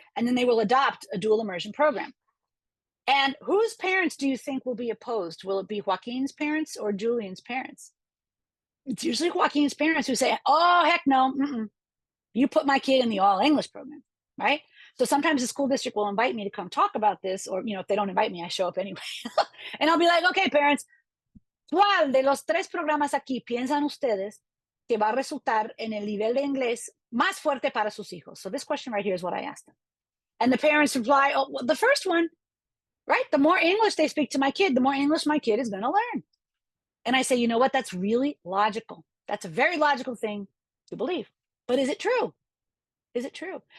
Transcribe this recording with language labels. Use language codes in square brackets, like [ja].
[en] And then they will adopt a dual immersion program. And whose parents do you think will be opposed? Will it be Joaquin's parents or Julian's parents? It's usually Joaquin's parents who say, oh, heck no, you put my kid in the all English program, right? So sometimes the school district will invite me to come talk about this, or, if they don't invite me, I show up anyway. And I'll be like, okay, parents, [es] ¿cuál de los 3 programas aquí piensan ustedes que va a resultar en el nivel de inglés más fuerte para sus hijos? [en] So this question right here is what I asked them. And the parents reply, oh, well, the first one, right? The more English they speak to my kid, the more English my kid is going to learn. And I say, you know what? That's really logical. That's a very logical thing to believe. But is it true? Is it true?